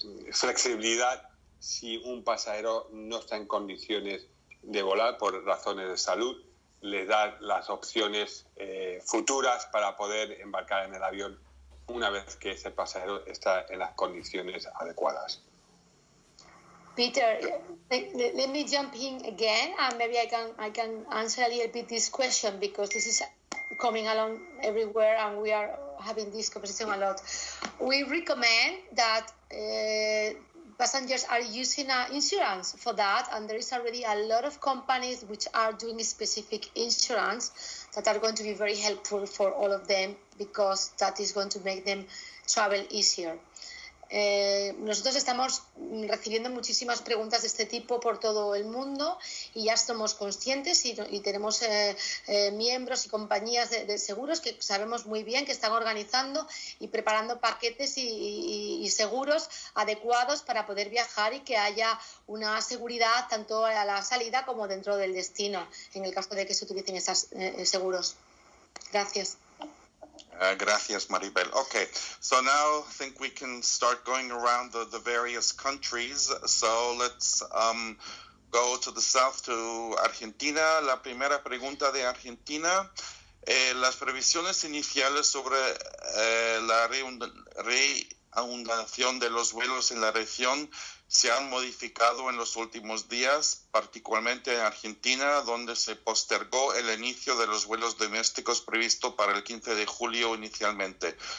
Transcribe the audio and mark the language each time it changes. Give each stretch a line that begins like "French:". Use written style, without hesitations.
Spanish: flexibilidad si un pasajero no está en condiciones de volar por razones de salud, le da las opciones futuras para poder embarcar en el avión una vez que ese pasajero está en las condiciones adecuadas.
English: Peter, let me jump in again, and maybe I can answer a little bit this question, because this is coming along everywhere and we are having this conversation a lot. We recommend that passengers are using insurance for that, and there is already a lot of companies which are doing specific insurance that are going to be very helpful for all of them, because that is going to make them travel easier.
Spanish: Nosotros estamos recibiendo muchísimas preguntas de este tipo por todo el mundo y ya somos conscientes y tenemos miembros y compañías de seguros que sabemos muy bien que están organizando y preparando paquetes y seguros adecuados para poder viajar y que haya una seguridad tanto a la salida como dentro del destino, en el caso de que se utilicen esos seguros. Gracias. Gracias, Maribel.
English: Okay, so now I think we can start going around the various countries. So let's go to the south, to Argentina.
Spanish: La primera pregunta de Argentina. Las previsiones iniciales sobre la reanudación de los vuelos en la región se han modificado en los últimos días, particularmente en Argentina, donde se postergó el inicio de los vuelos domésticos previsto para el 15 de julio inicialmente.